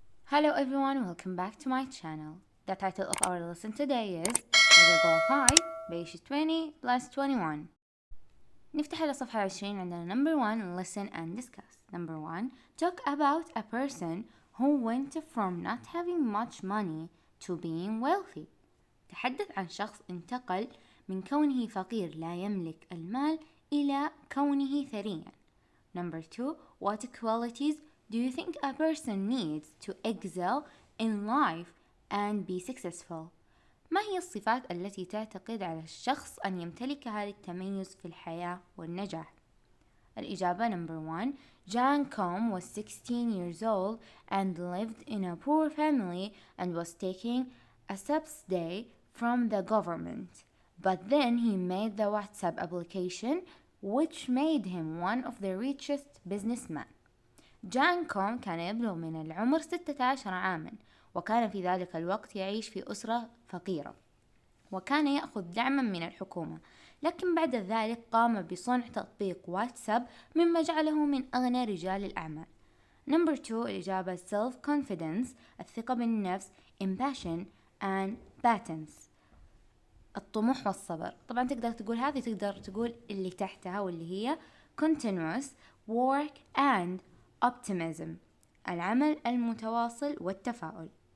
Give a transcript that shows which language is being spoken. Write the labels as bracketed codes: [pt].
[en] Hello everyone, welcome back to my channel. The title of our lesson today is Level Goal 5 page 20 plus 21. [ar] نفتح على صفحة 20 عندنا [en] number 1 listen and discuss. Number 1 talk about a person who went from not having much money to being wealthy. [ar] تحدث عن شخص انتقل من كونه فقير لا يملك المال إلى كونه ثريا. [en] Number 2 what qualities do you think a person needs to excel in life and be successful? [ar] ما هي الصفات التي تعتقد على الشخص أن يمتلكها للتميز في الحياة والنجاح؟ الإجابة [en] number 1 John Com was 16 years old and lived in a poor family and was taking a subsidy from the government. But then he made the WhatsApp application which made him one of the richest businessmen. [ar] جان كوم كان يبلغ من العمر 16 عاما وكان في ذلك الوقت يعيش في أسرة فقيرة وكان يأخذ دعما من الحكومة، لكن بعد ذلك قام بصنع تطبيق واتساب مما جعله من أغنى رجال الأعمال. [en] Number 2 [ar] الإجابة [en] self-confidence [ar] الثقة بالنفس [en] impassion and patence [ar] الطموح والصبر. طبعا تقدر تقول هذه، تقدر تقول اللي تحتها واللي هي [en] continuous work and optimism [ar] العمل المتواصل والتفاؤل.